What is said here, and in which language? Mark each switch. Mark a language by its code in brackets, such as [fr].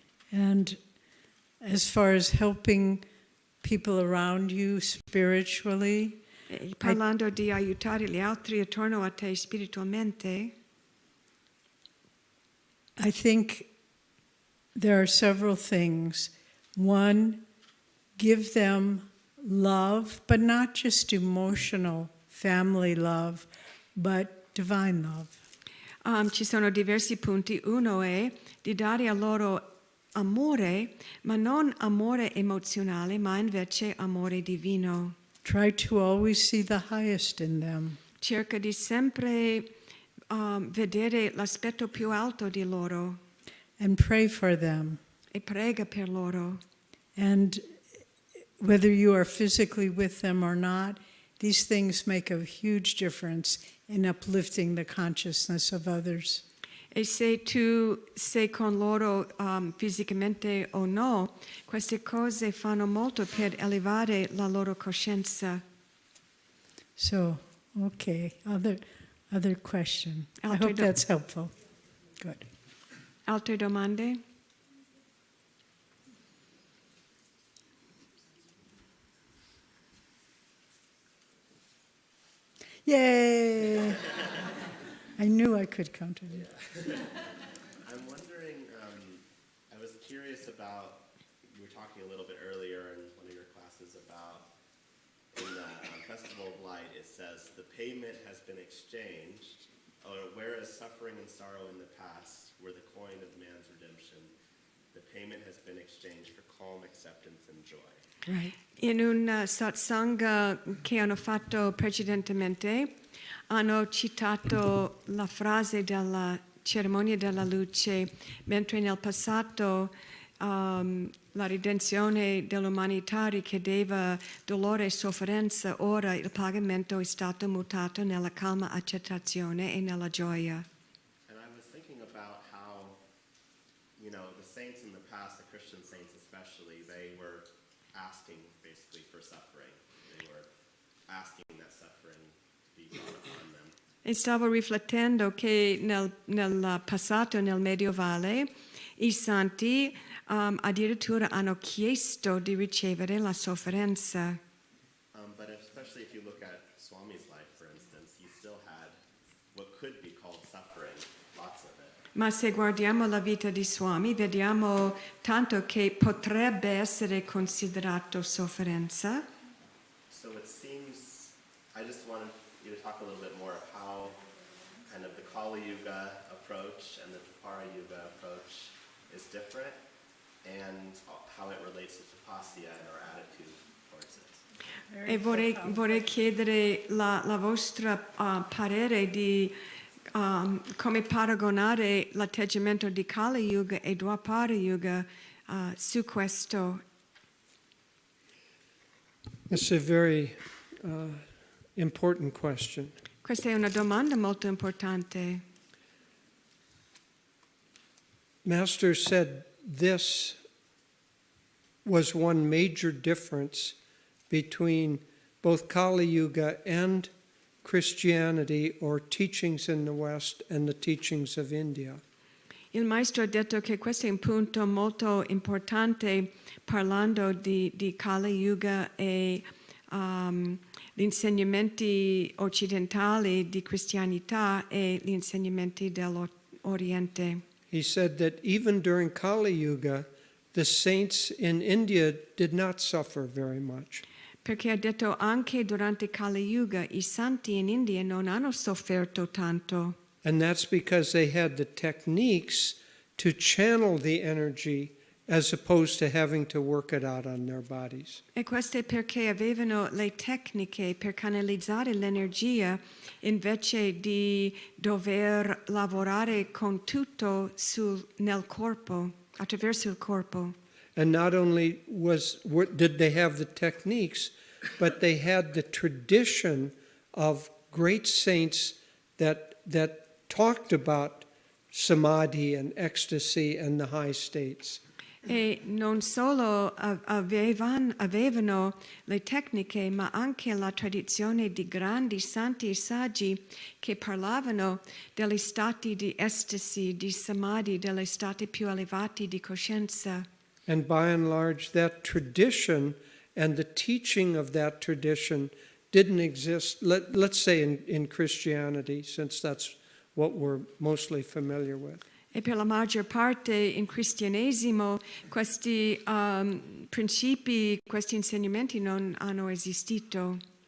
[en] And as far as helping people around you spiritually, [it] Parlando di aiutare gli altri attorno a te spiritualmente, [en] I think there are several things. One, give them love, but not just emotional family love, but divine love. [it] ci sono diversi punti. Uno è di dare a loro amore, ma non amore emozionale, ma invece amore divino. [en] Try to always see the highest in them. [it] Cerca di sempre vedere l'aspetto più alto di loro [en] And pray for them. [it] e prega per loro. [en] And whether you are physically with them or not, these things make a huge difference in uplifting the consciousness of others. [it] E se tu sei con loro fisicamente o no, queste cose fanno molto per elevare la loro coscienza. [en] So, okay, other question. I [it] Altre [en] hope that's helpful. Good. [it] Altre domande? Yay! [en] I knew I could contribute. I'm wondering, I was curious about, you were talking a little bit earlier in one of your classes about, in the Festival of Light, it says, the payment has been exchanged, whereas suffering and sorrow in the past were the coin of man's redemption, the payment has been exchanged for calm acceptance and joy. Right. [it] In un satsang che hanno fatto precedentemente, hanno citato la frase della cerimonia della luce, mentre nel passato la redenzione dell'umanità richiedeva dolore e sofferenza, ora il pagamento è stato mutato nella calma accettazione e nella gioia. [en] And I was thinking about how, you know, the saints in the past, the Christian saints especially, they were asking basically for suffering. They were asking that suffering be brought upon them. [it] E stavo riflettendo che nel passato, nel medievale, i santi addirittura hanno chiesto di ricevere la sofferenza. [en] But especially if you look at Swami's life, for instance, he still had what could be called suffering, lots of it. [it] Ma se guardiamo la vita di Swami, vediamo tanto che potrebbe essere considerato sofferenza. [en] So it seems, I just wanted you to talk a little bit more of how kind of the Kali Yuga approach and the Dwapara Yuga approach is different and how it relates to Tapasya and our attitude towards it. [it] E vorrei chiedere la vostra parere di come paragonare l'atteggiamento di Kali Yuga e Dwapara Yuga su questo. [en] It's a very important question. [it] Questa è una domanda molto importante. [en] Master said this was one major difference between both Kali Yuga and Christianity, or teachings in the West, and the teachings of India. [it] Il maestro ha detto che questo è un punto molto importante parlando di Kali Yuga e gli insegnamenti occidentali di cristianità e gli insegnamenti dell'Oriente. [en] He said that even during Kali Yuga, the saints in India did not suffer very much. [it] Perché ha detto anche durante Kali Yuga i santi in India non hanno sofferto tanto. [en] And that's because they had the techniques to channel the energy as opposed to having to work it out on their bodies. [it] E questo è perché avevano le tecniche per canalizzare l'energia invece di dover lavorare con tutto nel corpo, attraverso il corpo. [en] And not only did they have the techniques, but they had the tradition of great saints that talked about samadhi and ecstasy and the high states. [it] E non solo avevano le tecniche, ma anche la tradizione di grandi santi e saggi che parlavano degli stati di estasi, di samadhi, degli stati più elevati di coscienza. [en] And by and large, that tradition and the teaching of that tradition didn't exist, let's say in Christianity, since that's what we're mostly familiar with. [it] E per la maggior parte in cristianesimo questi principi, questi insegnamenti non hanno esistito.